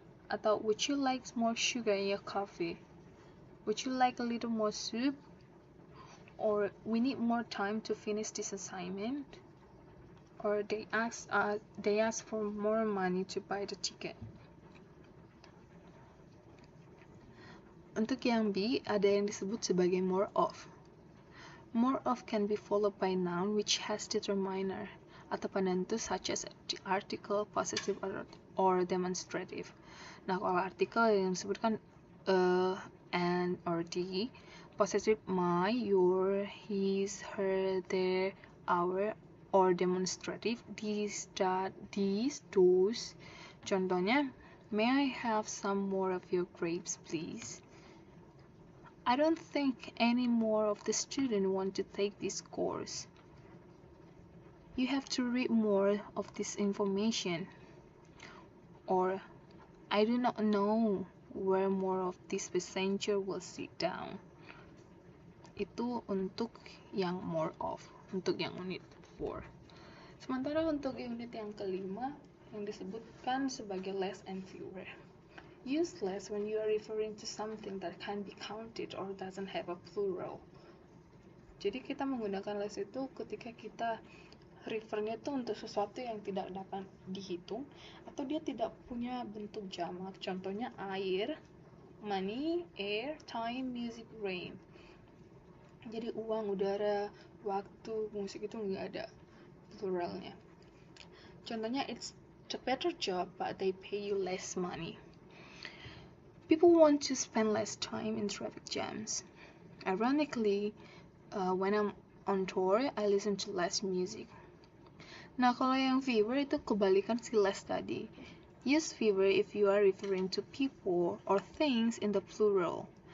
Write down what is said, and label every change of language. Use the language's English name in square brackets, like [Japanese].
[English] Atau would you like more sugar in your coffee? Would you like a little more soup? Or we need more time to finish this assignment? Or they ask for more money to buy the ticket. [Indonesian] Untuk yang B, ada yang disebut sebagai more of. [English] More of can be followed by noun which has determiner [Indonesian] atau penentu [English] such as the article, possessive, or demonstrative. [Indonesian] Nah, kalau artikel yang disebutkan [English] and or the, possessive my, your, his, her, their, our, or demonstrative these, that, these, those. Contohnya, may I have some more of your grapes, please? I don't think any more of the students want to take this course. You have to read more of this information. Or, I do not know where more of this passenger will sit down. [Indonesian] Itu untuk yang more of, untuk yang unit 4. Sementara untuk unit yang kelima, yang disebutkan sebagai less and fewer. [English] Use less when you are referring to something that can be counted or doesn't have a plural. [Indonesian] Jadi kita menggunakan less itu ketika kita refernya itu untuk sesuatu yang tidak dapat dihitung atau dia tidak punya bentuk jamak. [English] Contohnya air, money, air, time, music, rain. [Indonesian] Jadi uang, udara, waktu, musik itu nggak ada pluralnya. [English] Contohnya, it's a better job but they pay you less money. People want to spend less time in traffic jams. Ironically, when I'm on tour, I listen to less music. [Indonesian] Nah, kalau yang fewer itu kebalikan si less tadi. [English] Use fewer if you are referring to people or things in the plural.